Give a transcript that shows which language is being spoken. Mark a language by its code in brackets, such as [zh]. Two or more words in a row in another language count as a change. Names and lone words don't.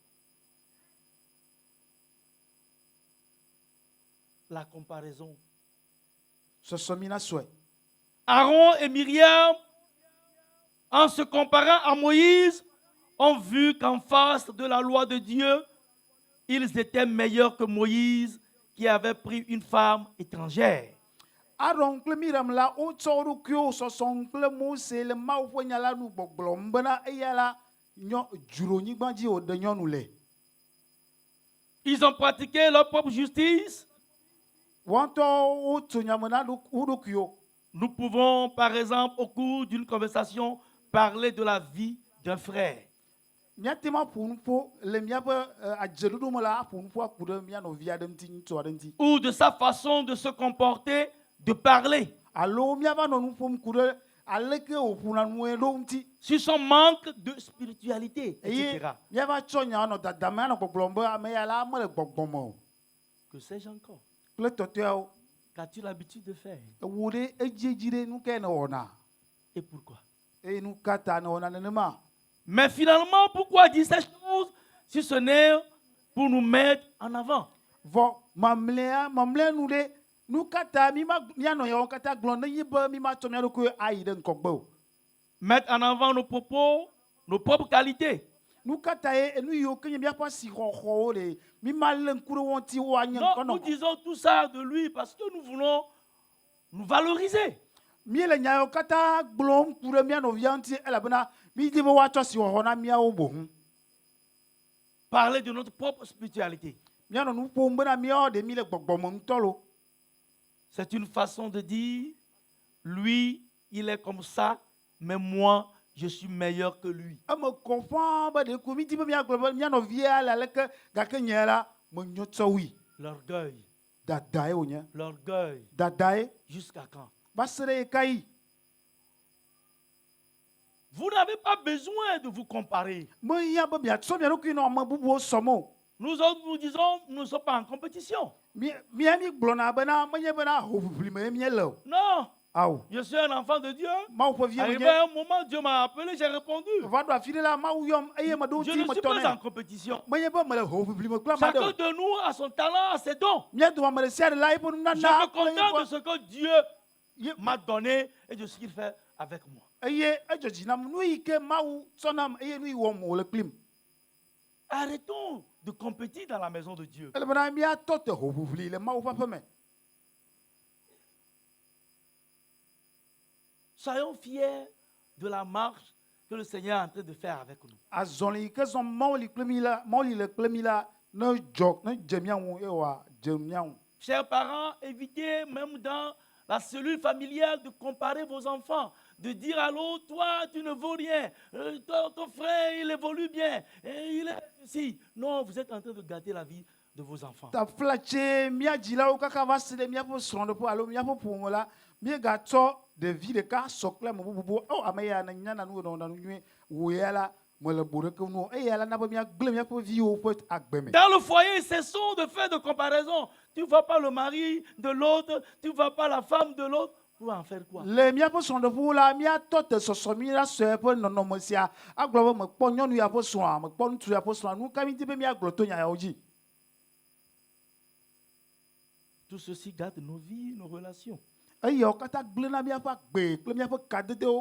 [fr] La comparaison. [ee] Sɔsɔmi na sɔe. [fr] Aaron et Myriam, en se comparant à Moïse, ont vu qu'en face de la loi de Dieu, ils étaient meilleurs que Moïse qui avait pris une femme étrangère. [ee] Aron kple Miriam la wotsɔ wo ɖokuiwo sɔsɔm kple Mose le Mawu ƒe nya la nu gbɔgblɔm bena eya la dzronyigba dzi wòɖe nyɔnu le. [fr] Ils ont pratiqué leur propre justice. [ee] Wɔntɔ wotso nyame na wo ɖokuiwo. [fr] Nous pouvons, par exemple, au cours d'une conversation, parler de la vie d'un frère. [ee] Míate ma ƒo nu ƒo le míaƒe adzeɖoɖo me la aƒo nu ƒo aku ɖe mía nɔvi aɖe ŋuti, ŋutsu aɖe ŋuti. [fr] Ou de sa façon de se comporter de parler [ee] alo miava no nu ƒom ku ɖe aleke wòƒona nue ɖo ŋuti. [fr] sur son manque de spiritualité, [ee] Eye etc. miava tsɔ nya nɔ dadame anɔ gbɔgblɔm be ame ya la mele gbɔgbɔme o. [fr] Que sais-je encore? [ee] Kple tɔtɔeawo. [fr] Qu'as-tu l'habitude de faire? [ee] Ewo ɖe edzi ɖe nu ke ne wɔna. [fr] Et pourquoi? [ee] Eye nu ka ta ne wɔna nenema. [fr] Mais finalement, pourquoi dire ces choses si ce n'est pour nous mettre en avant? [ee] Vɔ mamlɛa nu ɖe nu ka ta mianɔ yawo katã gblɔm ne nyi be mi ma tsɔ mia ɖokui ayi ɖe ŋgɔgbe o. [fr] Mettre en avant nos propos, nos propres qualités. [ee] Nu ka ta ye enu yiwo ke nye miaƒe asixɔxɔwo ɖe mi ma lé ŋku ɖe wo ŋuti woanye [fr] Non, nous disons tout ça de lui parce que nous voulons nous valoriser. [ee] Miele nya yawo katã gblɔm ku ɖe mia nɔvia ŋuti elabena mi di be woatsɔ asixɔxɔ na miawo boŋ. [fr] Parler de notre propre spiritualité. [ee] Mianɔ nu ƒom bena miawo ɖe mi le gbɔgbɔme ŋutɔ lo. [fr] C'est une façon de dire, lui, il est comme ça, mais moi, je suis meilleur que lui. [ee] Eme kɔ ƒãa be ɖeko mi di be miagblɔ be mianɔvia le aleke gake nye la menyo tsɔ wui. [fr] L'orgueil, [ee] Dada ye wònye. [fr] l'orgueil, [ee] Dada ye. [fr] jusqu'à quand? [ee] Va se ɖe ye ka yi. [fr] Vous n'avez pas besoin de vous comparer. [ee] Meya be miatsɔ mia ɖokui nɔ ame bubuwo sɔm o. [fr] Nous autres, nous disons, nous ne sommes pas en compétition. [ee] Mia mi gblɔna bena menye bena hoʋiʋli me miele o. Non, Awo. [fr] je suis un enfant de Dieu. [ee] Mawu ƒe vie Arrivé menye. [fr] à un moment, Dieu m'a appelé, j'ai répondu. [ee] Va ɖo afi ɖe la Mawu yɔm eye meɖo Je ŋuti ne [fr] suis pas en [ee] metɔ nɛ. compétition. Menye be mele hoʋiʋli me kple ame aɖe Chacun o. [fr] de nous a son talent, a ses dons. [ee] Mia dome ame ɖe sia ɖe la eƒe Je nunana me kple [fr] contente de [ee] eƒe- [fr] ce que Dieu [ee] ye- [fr] m'a donné et de ce qu'il fait avec moi. [ee] eye edzɔdzi nam nu yi ke Mawu tsɔ nam eye nu yi wɔm wòle kplim. [fr] Arrêtons de compétir dans la maison de Dieu. [ee] Elabena miatɔ te hoʋiʋli le Mawu ƒe aƒe me. [fr] Soyons fiers de la marche que le Seigneur est en train de faire avec nous. [ee] Azɔli yi ke zɔm Mawu li kple mi la, Mawu li le kple mi la, ne dzɔ ne dze mia ŋu eye wòadze mia ŋu. [fr] Chers parents, évitez même dans la cellule familiale de comparer vos enfants, de dire à l'autre, toi, tu ne vaux rien, ton frère, il évolue bien, et il est ici. Non, vous êtes en train de gâter la vie de vos enfants. [ee] Ta flatse mia dzilawo kaka va se ɖe miaƒe srɔ̃ɖeƒe alo miaƒe ƒome la, míegatsɔ ɖevi ɖeka sɔ kple ame bubu. O ame ya ne nyana nu wɔna nu nyuie wò ya la mele bo ɖeke nu o. Eya la na be miagblẽ miaƒe viwo ƒe agbe me. [fr] Dans le foyer, cessons de faire de comparaison. Tu ne vois pas le mari de l'autre, tu ne vois pas la femme de l'autre. Pour en faire quoi? [ee] Le miaƒe srɔ̃ɖeƒewo la miatɔ te sɔsɔmi la sɔe ƒe nɔnɔme sia agblɔ be mekpɔ nyɔnu ya ƒe srɔ̃a mekpɔ ŋutsu ya ƒe srɔ̃a nu ka mi di be miagblɔ to nya yawo dzi. [fr] Tout ceci gâte nos vies, nos relations. [ee] Eyawo katã gblẽ na miaƒe agbe kple miaƒe kadedewo.